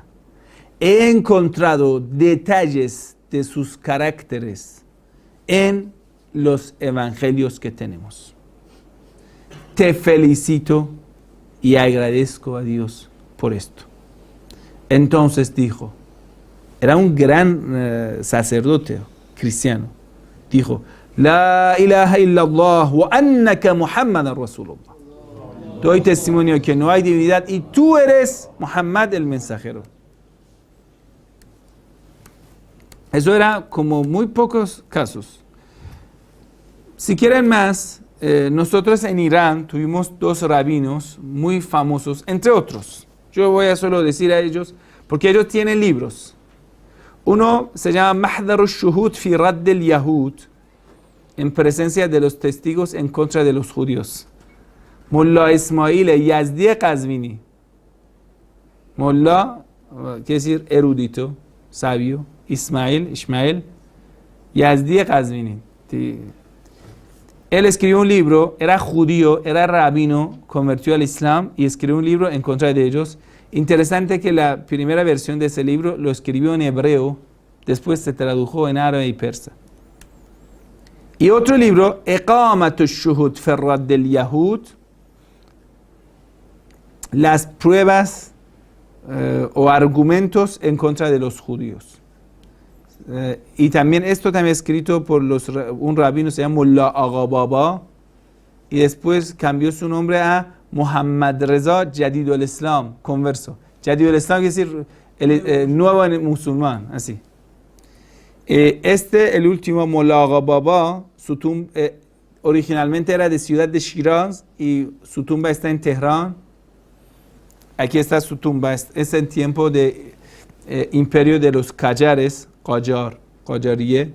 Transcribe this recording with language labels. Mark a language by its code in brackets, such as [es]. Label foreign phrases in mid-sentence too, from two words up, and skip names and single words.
[es] He encontrado detalles de sus caracteres en los evangelios que tenemos. Te felicito y agradezco a Dios por esto. Entonces dijo, era un gran sacerdote cristiano, dijo: [ar] لا إله إلا الله وأنك محمدا رسول الله. [es] Doy testimonio que no hay divinidad y tú eres Muhammad el mensajero. Eso era como muy pocos casos. Si quieren más, nosotros en Irán tuvimos dos rabinos muy famosos, entre otros. Yo voy a solo decir a ellos, porque ellos tienen libros. Uno se llama Mahdar al-Shuhud fi Radd al-Yahud, en presencia de los testigos en contra de los judíos. Mullah Ismail Yazdi Qazvini. Mullah, quiere decir erudito, sabio. Ismail Yazdi Qazvini. Él escribió un libro, era judío, era rabino, convirtió al Islam y escribió un libro en contra de ellos. Interesante que la primera versión de ese libro lo escribió en hebreo, después se tradujo en árabe y persa. Y otro libro, Iqamat al-Shuhud fi Radd al-Yahud, las pruebas o argumentos en contra de los judíos. Y también esto también escrito por un rabino, se llama Mullah Agha Baba, y después cambió su nombre a Muhammad Reza Jadid al-Islam, converso. Jadid al-Islam quiere decir el nuevo musulmán, así. El último Mullah Agha Baba, originalmente era de ciudad de Shiraz y su tumba está en Teherán. Aquí está su tumba, es en tiempo de imperio de los Qajares, Qajariye.